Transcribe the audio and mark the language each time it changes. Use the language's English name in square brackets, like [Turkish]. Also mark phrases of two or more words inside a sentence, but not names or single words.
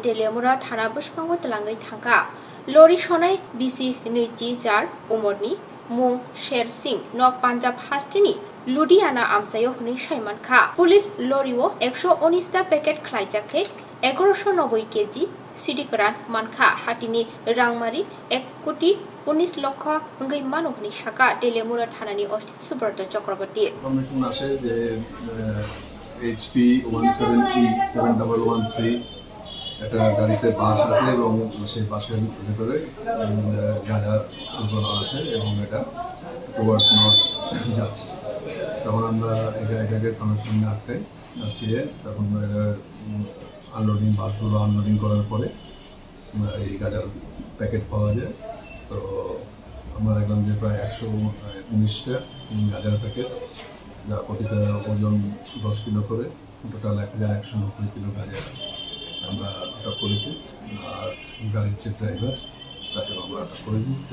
[Kok Borok] Telemura Thana Bushkango Telangai Thangka Lori Sonai Bisingtwi Jar Umorni Mung Sher Singh Nok Punjab Hasteni Ludiana Amsayo Huni Shaiman Kha Police Loriwo 119 packet Hwijak 1190 kg Sidhi Mankha Hatini Rangmari 1,19 লক্ষ Ngai Manu Huni Shaka Telemura Thanani Osti Subrata Chakraborty [Bangla] Information আসে যে HP 17E7113 একটা গাড়িতে বাস আছে এবং সেই বাসের ভিতরে গাঁজা উদ্ধার আছে এবং এটা টুয়ার্ডস নর্থ যাচ্ছে তখন আমরা এটাকে থানার সামনে আটকিয়ে তখন আনলোডিং বাসগুলো আনলোডিং করার পরে এই গাঁজার প্যাকেট পাওয়া যায় তো আমরা দেখলাম যে প্রায় 119টা গাঁজার প্যাকেট যা প্রতিটা ওজন 10 কিলো করে টোটাল 1190 কিলো গাঁজা আমরা আটক করেছি আর গাড়ির যে ড্রাইভার তাকে আমরা আটক করেছি